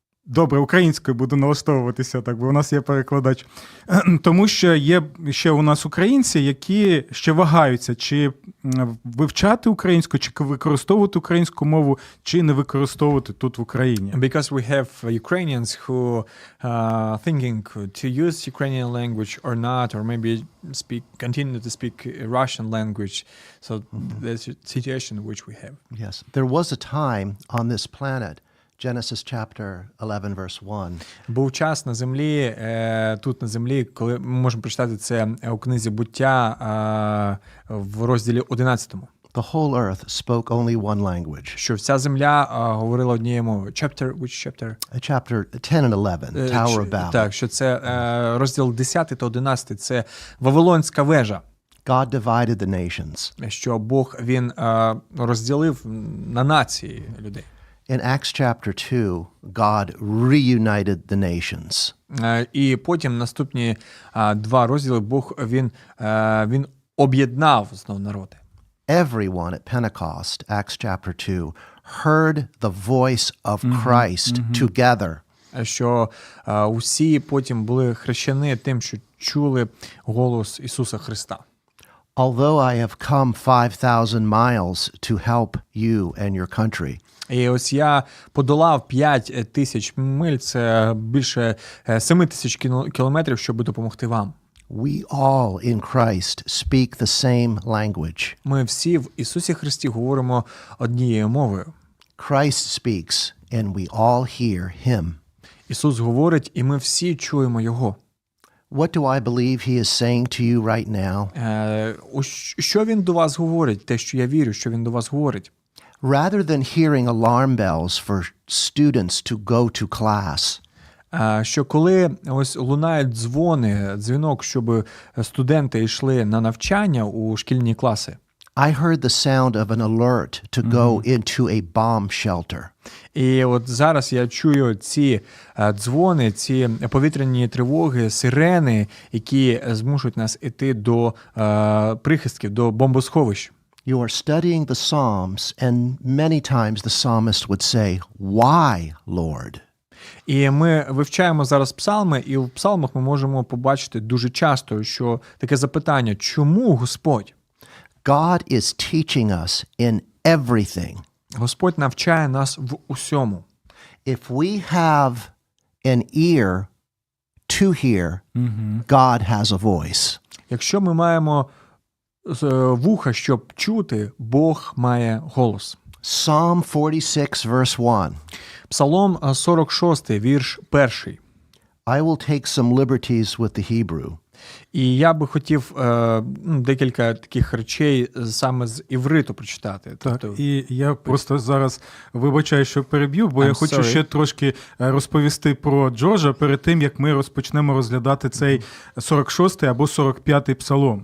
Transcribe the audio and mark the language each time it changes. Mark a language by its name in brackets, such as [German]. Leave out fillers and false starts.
[Ukrainian] Добре, українською буду налаштовуватися, так, бо у нас є перекладач. Тому що є ще у нас українці, які ще вагаються, чи вивчати українську, чи використовувати українську мову, чи не використовувати тут в Україні. [English] Because we have Ukrainians who thinking to use Ukrainian language or not, or maybe continue to speak Russian language. So that's the situation which we have. Yes. There was a time on this planet, Genesis chapter 11, verse 1. [Ukrainian] Був час на землі, тут на землі, коли ми можемо прочитати це у книзі «Буття» в розділі 11. [English] The whole earth spoke only one language. [Ukrainian] Що вся земля говорила однією мовою. [English] Which chapter? Chapter 10 and 11, Tower of Babel. [Ukrainian] Так, що це розділ 10 та 11, це Вавилонська вежа. [English] God divided the nations. [Ukrainian] Що Бог, він розділив на нації людей. [English] In Acts chapter 2, God reunited the nations. [Ukrainian] І потім наступні два розділи Бог, він об'єднав знову народи. [English] Everyone at Pentecost, Acts chapter 2, heard the voice of Christ together. [Ukrainian] Що усі потім були хрещені тим, що чули голос Ісуса Христа. [English] Although I have come 5,000 miles to help you and your country. [Ukrainian] І ось я подолав 5,000 миль, це більше 7,000 кілометрів, щоб допомогти вам. [English] We all in Christ speak the same language. [Ukrainian] Ми всі в Ісусі Христі говоримо однією мовою. [English] Christ speaks and we all hear him. [Ukrainian] Ісус говорить, і ми всі чуємо Його. [English] What do I believe he is saying to you right now? [Ukrainian] Що він до вас говорить? Те, що я вірю, що він до вас говорить. [English] Rather than hearing alarm bells for students to go to class, [Ukrainian] що коли ось лунають дзвінок, щоб студенти йшли на навчання у шкільні класи. [English] I heard the sound of an alert to go into a bomb shelter. [Ukrainian] І от зараз я чую ці дзвони, ці повітряні тривоги, сирени, які змушують нас іти до прихистків, до бомбосховищ. [English] You are studying the Psalms, and many times the psalmist would say, "Why, Lord?" [Ukrainian] І ми вивчаємо зараз псалми, і в псалмах ми можемо побачити дуже часто, що таке запитання: чому Господь? [English] God is teaching us in everything. [Ukrainian] Господь навчає нас в усьому. [English] If we have an ear to hear, God has a voice. [Ukrainian] Якщо ми вуха, щоб чути, Бог має голос. [English] Psalm 46, verse 1. [Ukrainian] Псалом 46, вірш 1. [English] I will take some liberties with the Hebrew. [Ukrainian] І я би хотів декілька таких речей саме з івриту прочитати. Так, і я просто зараз вибачаю, що переб'ю, бо я хочу ще трошки розповісти про Джорджа перед тим, як ми розпочнемо розглядати цей 46-й або 45-й псалом.